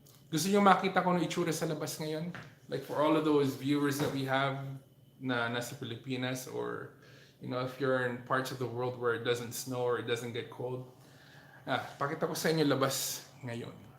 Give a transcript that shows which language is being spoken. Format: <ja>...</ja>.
<tl>Gusto niyo makita ko ng itsura sa labas ngayon?</tl> <en>Like for all of those viewers that we have</en> <tl>na nasa Pilipinas</tl> <en>or you know, if you're in parts of the world where it doesn't snow or it doesn't get cold.</en> <tl>Pakita ko sa inyo labas ngayon.</tl>